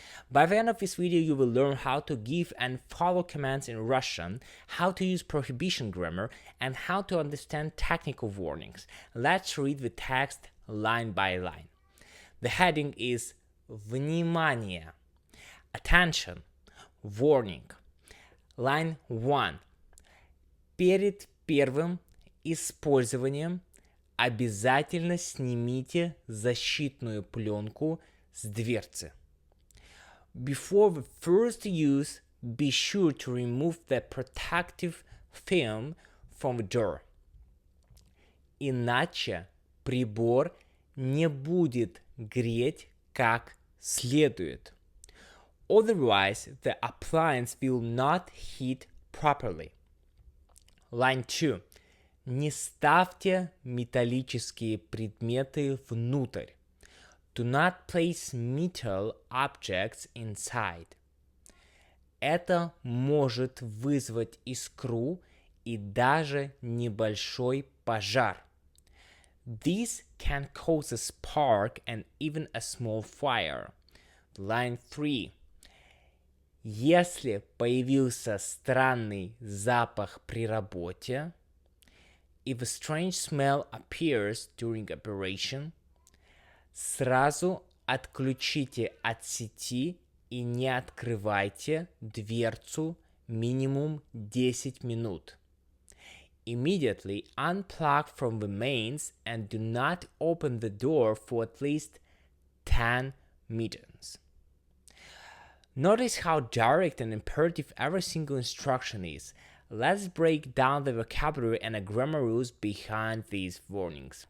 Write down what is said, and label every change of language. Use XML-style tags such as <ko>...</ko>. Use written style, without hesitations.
<en>By the end of this video, you will learn how to give and follow commands in Russian, how to use prohibition grammar, and how to understand technical warnings. Let's read the text line by line. The heading is Внимание, attention, warning. Line 1.</en> <ru>Перед первым использованием обязательно снимите защитную пленку с дверцы.</ru> <en>Before the first use, be sure to remove the protective film from the door.</en> <ru>Иначе прибор не будет греть как следует.</ru> <en>Otherwise, the appliance will not heat properly. Line 2.</en> <ru>Не ставьте металлические предметы внутрь.</ru> <en>Do not place metal objects inside.</en> <ru>Это может вызвать искру и даже небольшой пожар.</ru> <en>This can cause a spark and even a small fire. Line 3.</en> <ru>Если появился странный запах при работе,</ru> <en>if a strange smell appears during operation,</en> <ru>сразу отключите от сети и не открывайте дверцу минимум 10 минут.</ru> <en>Immediately unplug from the mains and do not open the door for at least 10 minutes. Notice how direct and imperative every single instruction is. Let's break down the vocabulary and the grammar rules behind these warnings.</en>